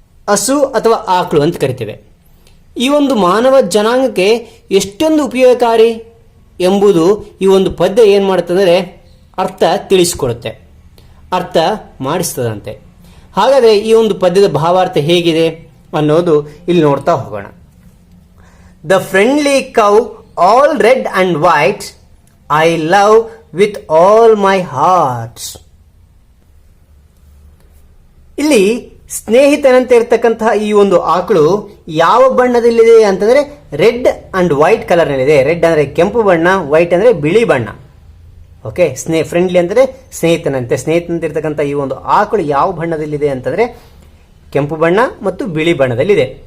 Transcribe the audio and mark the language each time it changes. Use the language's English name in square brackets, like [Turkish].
[Kannada] ಹಸು ಅಥವಾ ಆಕಳು ಅಂತ ಕರಿತೇವೆ. ಈ ಒಂದು ಮಾನವ ಜನಾಂಗಕ್ಕೆ ಎಷ್ಟೊಂದು ಉಪಯೋಗಕಾರಿ ಎಂಬುದು ಈ ಒಂದು ಪದ್ಯ ಏನು ಮಾಡುತ್ತಂದರೆ ಅರ್ಥ ತಿಳಿಸಿಕೊಡುತ್ತೆ, ಅರ್ಥ ಮಾಡಿಸ್ತದಂತೆ. ಹಾಗಾದರೆ ಈ ಒಂದು ಪದ್ಯದ ಭಾವಾರ್ಥ ಹೇಗಿದೆ ಅನ್ನೋದು ಇಲ್ಲಿ ನೋಡ್ತಾ ಹೋಗೋಣ. [English] The friendly cow, all red and white, I love with all my heart. [Kannada] ಇಲ್ಲಿ ಸ್ನೇಹಿತನಂತೆ ಇರತಕ್ಕಂತಹ ಈ ಒಂದು ಆಕಳು ಯಾವ ಬಣ್ಣದಲ್ಲಿದೆ ಅಂತಂದ್ರೆ [English] red and white colour [Kannada] ನಲ್ಲಿದೆ. ರೆಡ್ ಅಂದ್ರೆ ಕೆಂಪು ಬಣ್ಣ, ವೈಟ್ ಅಂದ್ರೆ ಬಿಳಿ ಬಣ್ಣ. ಓಕೆ, ಫ್ರೆಂಡ್ಲಿ ಅಂದ್ರೆ ಸ್ನೇಹಿತನಂತೆ ಇರತಕ್ಕಂಥ ಈ ಒಂದು ಆಕಳು ಯಾವ ಬಣ್ಣದಲ್ಲಿದೆ ಅಂತಂದ್ರೆ ಕೆಂಪು ಬಣ್ಣ ಮತ್ತು ಬಿಳಿ ಬಣ್ಣದಲ್ಲಿದೆ.